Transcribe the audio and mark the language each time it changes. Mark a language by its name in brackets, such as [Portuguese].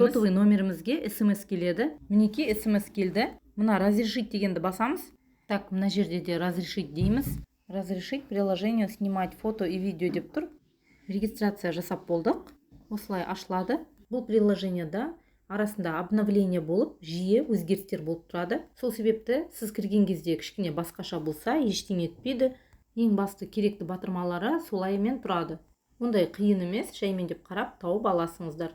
[Kazakh] Сотовый номерімізге SMS келеді. Мінекей SMS келді. Мына разрешить дегенді басамыз. Так, мына жерде де разрешить дейміз. [Russian] Разрешить приложению снимать фото и видео [Kazakh] деп тұр. Регистрация жасап болдық. Осылай ашылады. Бұл приложениеда арасында обновление болып, жиі өзгерістер болып тұрады. Сол себепті сіз кірген кезде кішкене басқаша болса, ештеңе етпейді. Ең басты керекті батырмалары солаймен тұрады. Ондай қиын емес, жаймен деп қарап тауып аласыңыздар.